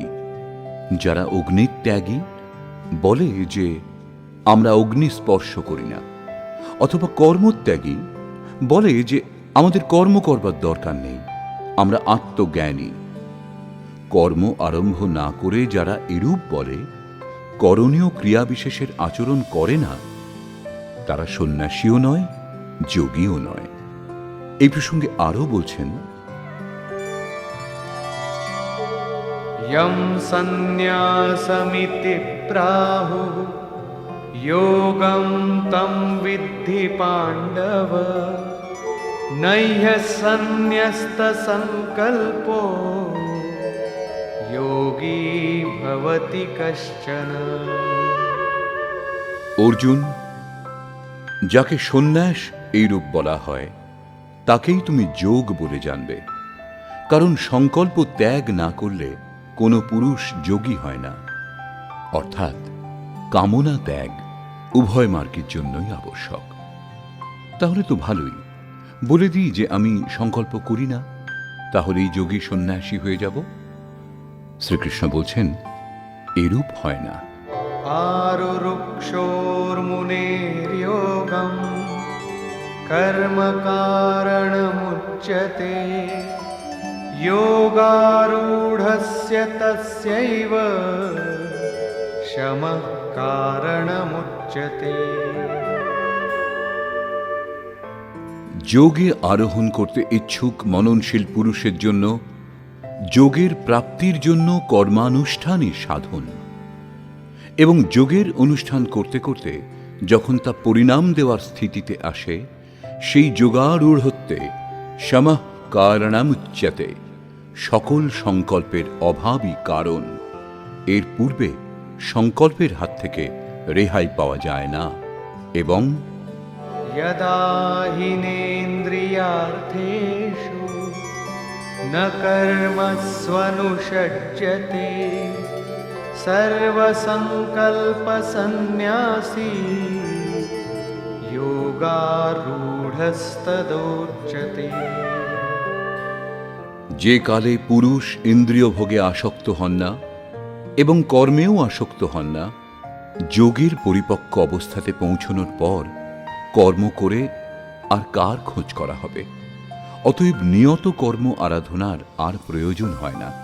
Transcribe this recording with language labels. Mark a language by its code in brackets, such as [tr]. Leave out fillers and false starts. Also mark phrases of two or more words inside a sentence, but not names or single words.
[bn] যারা অগ্নিত্যাগী বলে যে আমরা অগ্নি স্পর্শ করি না, অথবা কর্মত্যাগী বলে যে আমাদের কর্ম করবার দরকার নেই, আমরা আত্মজ্ঞানী। কর্ম আরম্ভ না করে যারা এরূপ বলে, করণীয় ক্রিয়া বিশেষের আচরণ করে না, তারা সন্ন্যাসীও নয়, যোগীও নয়। এই প্রসঙ্গে আরও বলছেন, [sa] यं सन्न्यासमिति प्राहुः योगं तं विद्धि पाण्डव। नह्य सन्न्यस्तसङ्कल्पो योगी भवति कश्चन। [bn] অর্জুন, যাকে সন্ন্যাস এইরূপ বলা হয়, তাকেই তুমি যোগ বলে জানবে। কারণ সংকল্প ত্যাগ না করলে কোনো পুরুষ যোগী হয় না। অর্থাৎ কামনা ত্যাগ উভয় মার্গের জন্যই আবশ্যক। তাহলে তো ভালোই, বলে দিই যে আমি সংকল্প করি না, তাহলেই যোগী সন্ন্যাসী হয়ে যাব। শ্রীকৃষ্ণ বলছেন, এরূপ হয় না। [sa] आरुरुक्षोर्मुनेर्योगं कर्म कारणमुच्यते। योगारूढस्य तस्यैव शमः कारणमुच्यते। [bn] যোগে আরোহণ করতে ইচ্ছুক মননশীল পুরুষের জন্য যোগের প্রাপ্তির জন্য কর্মানুষ্ঠানই সাধন, এবং যোগের অনুষ্ঠান করতে করতে যখন তা পরিণাম দেওয়ার স্থিতিতে আসে, সেই যোগারূঢ়ত্বে [sa] শমঃ কারণামুচ্যতে, [bn] সকল সংকল্পের অভাবই কারণ। এর পূর্বে সংকল্পের হাত থেকে রেহাই পাওয়া যায় না। এবং [sa] यदा हिनेन्द्रियार्थेषु न कर्मस्वनुषज्यते सर्वसंकल्पसन्न्यासी योगारूढस्तदोच्यते। [bn] যে কালে পুরুষ ইন্দ্রিয় ভোগে আসক্ত হন না এবং কর্মেও আসক্ত হন না, যোগের পরিপক্ক অবস্থাতে পৌঁছনোর পর কর্ম করে আর কার খোঁজ করা হবে? অতএব নিয়ত কর্ম আরাধনার আর প্রয়োজন হয় না।